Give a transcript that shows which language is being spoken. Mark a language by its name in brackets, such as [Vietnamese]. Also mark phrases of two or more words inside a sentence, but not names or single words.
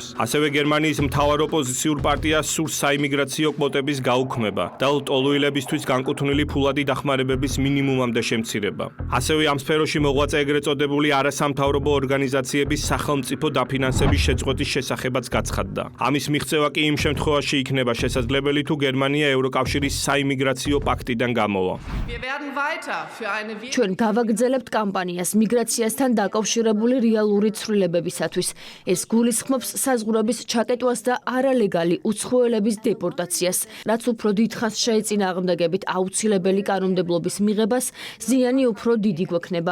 [Georgian] ასევე გერმანიის მთავარ ოპოზიციურ პარტიას სურს საიმიგრაციო კვოტების გაუქმება და ლტოლუილებისთვის განკუთვნილი ფულადი დახმარებების მინიმუმამდე შემცირება. ასევე ამ სფეროში მოღვაწე ეგრეთ წოდებული არასამთავრობო ორგანიზაციების სახელმწიფო დაფინანსების შეწყვეტის შესახებაც გაცხადდა. ამის მიღწევა კი იმ შემთხვევაში იქნება შესაძლებელი, თუ გერმანია ევროკავშირის საიმიგრაციო პაქტიდან გამოვა. [German] Wir werden weiter für eine [Georgian] ჩვენ გავაგრძელებთ კამპანიას მიგრაციასთან დაკავშირებული რეალური ცვლილებებისათვის. ეს გულისხმობს საზღვრების ჩაკეტვას და არალეგალი უცხოელების დეპორტაციას, რაც უფრო დიდხანს შეეწინააღმდეგებით აუცილებელი კანონმდებლობის მიღებას, ზიანი უფრო დიდი გვექნება.